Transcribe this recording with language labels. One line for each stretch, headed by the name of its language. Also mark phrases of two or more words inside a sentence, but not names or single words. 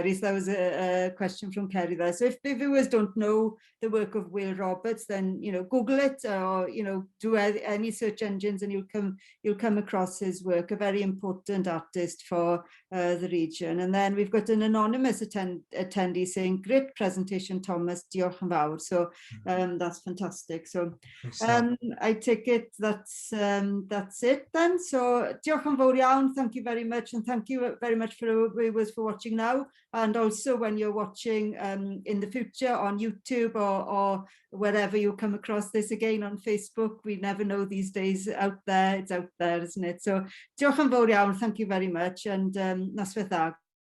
English: So that was a question from Kerry there. So if viewers don't know the work of Will Roberts, then Google it, or do any search engines, and you'll come across his work. A very important artist for the region. And then we've got an anonymous attendee saying, "Great presentation, Thomas.
Welsh: Diolch yn fawr."
English: So that's fantastic. So I take it that's it then.
Welsh: So diolch yn fawr iawn.
English: Thank you very much, and thank you very much for viewers for watching now, and also when you're watching in the future on YouTube or wherever you come across this, again on Facebook. We never know these days. Out there, it's out there, isn't it?
Welsh: So diolch yn fawr iawn,
English: thank you very much, and
Welsh: noswaith dda.